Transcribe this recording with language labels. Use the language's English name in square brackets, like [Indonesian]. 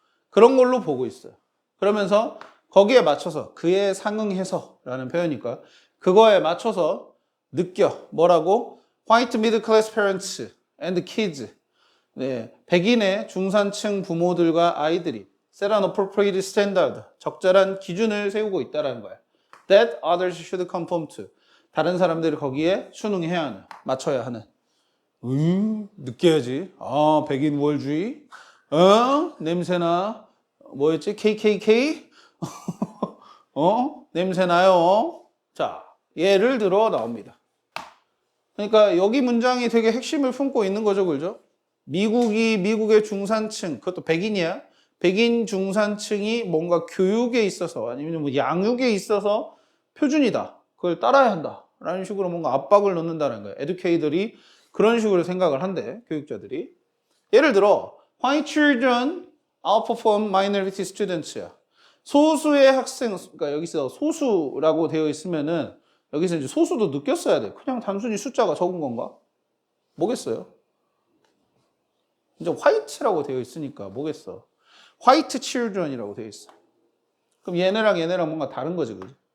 [Korean] 그런 걸로 보고 있어요. 그러면서 거기에 맞춰서 그에 상응해서 라는 표현이니까 그거에 맞춰서 느껴. 뭐라고? [English] White middle class parents and kids. [Korean] 백인의 중산층 부모들과 아이들이 [English] set an appropriate standard. [Korean] 적절한 기준을 세우고 있다는 거야. [English] That others should conform to. [Korean] 다른 사람들이 거기에 순응해야 하는, 맞춰야 하는. 느껴야지. 백인 우월주의. 냄새나. 뭐였지? KKK? 냄새나요. 자, 예를 들어 나옵니다. 그러니까 여기 문장이 되게 핵심을 품고 있는 거죠, 그죠? 미국의 중산층, 그것도 백인이야. 백인 중산층이 뭔가 교육에 있어서 아니면 뭐 양육에 있어서 표준이다. 그걸 따라야 한다. 라는 식으로 뭔가 압박을 넣는다는 거예요. 에듀케이터들이 그런 식으로 생각을 한대, 교육자들이. 예를 들어, [English] White children outperform minority students야. [Korean] 소수의 학생, 그러니까 여기서 소수라고 되어 있으면은 여기서 이제 소수도 느꼈어야 돼. 그냥 단순히 숫자가 적은 건가? 뭐겠어요? 이제 화이트라고 되어 있으니까 뭐겠어? 화이트 children이라고 되어 있어. 그럼 얘네랑 뭔가 다른 거지, 그지?